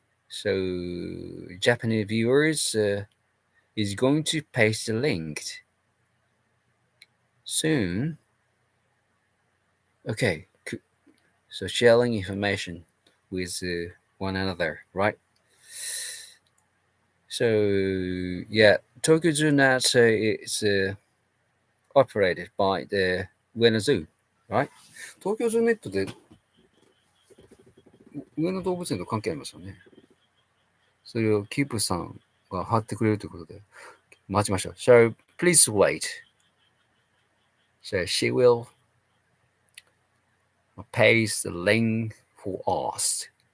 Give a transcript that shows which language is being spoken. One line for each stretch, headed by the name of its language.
English: So Japanese viewers is going to paste the link soon. Okay. So sharing information with one another, right? So yeah, Tokyo Zoo Net is operated by the Ueno Zoo, right?
Japanese: 東京ズーネットで上野動物園と関係ありますよね。それをキープさんが貼ってくれるということで、待ちましょう。
English: So, please wait. So, she will paste the link for us.